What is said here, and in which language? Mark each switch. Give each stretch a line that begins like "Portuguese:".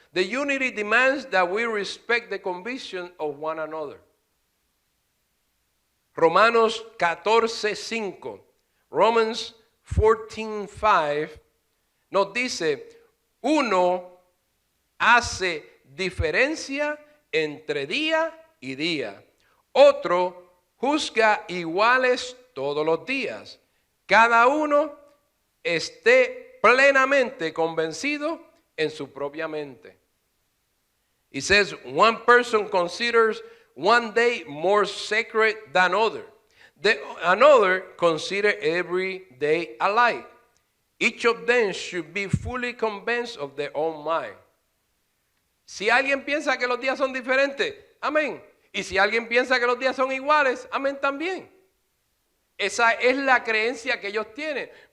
English: The unity demands that we respect the conviction of one another.
Spanish: Romanos 14:5, Romans 14:5 nos dice, uno hace diferencia entre día y día. Otro juzga iguales todos los días. Cada uno esté plenamente convencido en su propia mente.
English: It says, one person considers one day more sacred than other. Another consider every day alike. Each of them should be fully convinced of their own mind.
Spanish: Si alguien piensa que los días son diferentes, amén. Y si alguien piensa que los días son iguales, amén también. Esa es la creencia que ellos tienen.